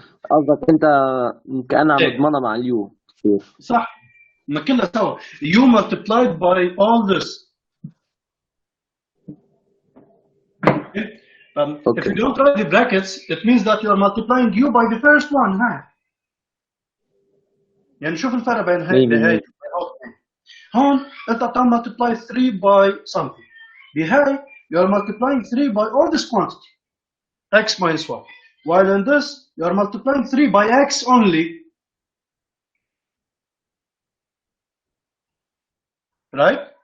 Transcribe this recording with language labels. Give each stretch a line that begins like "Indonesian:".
Arabic: قصدك انت كأنها عم تضمنها مع اليو. صح ما كلها سوا
English: u multiplied by all this. Okay. If you don't write the brackets, it means that you are multiplying u by the first one.
Arabic: يعني شوف الفرق بين هاي هون انت بتعمل
English: multiply 3 by something
Arabic: بهاي
English: you are multiplying 3 by all this quantity x minus 1, while in this you are multiplying 3 by x only, right?